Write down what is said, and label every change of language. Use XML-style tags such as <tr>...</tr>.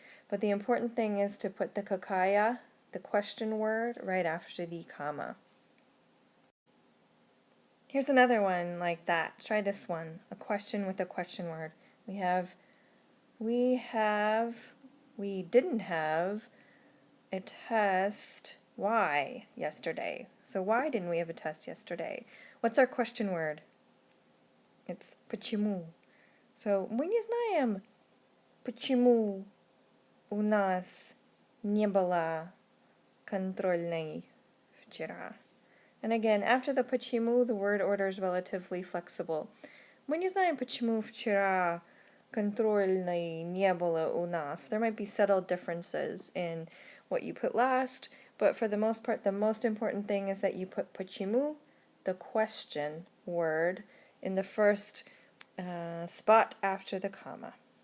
<en>But the important thing is to put the какая, the question word, right after the comma. Here's another one like that. Try this one. A question with a question word. We didn't have a test why yesterday. So why didn't we have a test yesterday? What's our question word? It's почему.</en> <ru>So мы не знаем, почему у нас не было контрольной вчера.</ru> <en>And again, after the почему, the word order is relatively flexible.</en> <ru>Мы не знаем, почему вчера контрольной не было у нас.</ru> <en>There might be subtle differences in what you put last, but for the most part, the most important thing is that you put почему, the question word, in the first spot after the comma.</en>